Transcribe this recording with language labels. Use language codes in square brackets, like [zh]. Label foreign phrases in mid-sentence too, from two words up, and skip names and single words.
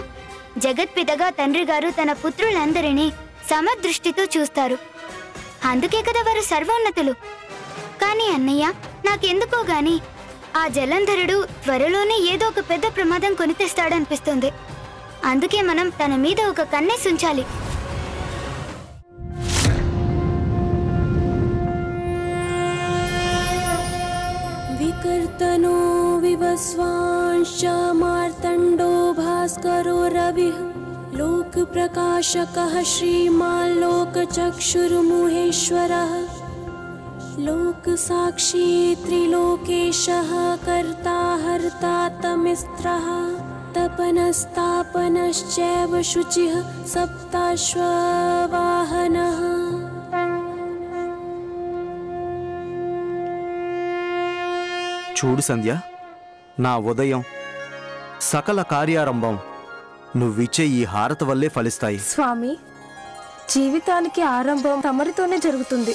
[te] జగత్పితగా తండ్రి గారు తన పుత్రులందరినీ సమదృష్టితో చూస్తారు. అందుకే కదా వారు సర్వోన్నతులు. కానీ అన్నయ్య, నాకెందుకో గాని ఆ జలంధరుడు త్వరలోనే ఏదో ఒక పెద్ద ప్రమాదం కొని తెస్తాడనిపిస్తుంది. అందుకే మనం తన మీద ఒక కన్నేసుంచాలి. [sa] विकर्तनो विवस्वांश्च मार्तण्डो भास्करो रविः लोकप्रकाशकः श्रीमान् लोकचक्षुर्मुहेश्वरः लोकसाक्षी त्रिलोकेशः कर्ता हर्ता तमिस्त्रः तपनस्तापनश्चैव शुचिः सप्ताश्ववाहनः। [te] చూడు సంధ్య, నా ఉదయం సకల కార్యారంభం నువ్విచ్చే ఈ హారతి వల్లే ఫలిస్తాయి. స్వామి, జీవితానికి ఆరంభం తమరితోనే జరుగుతుంది.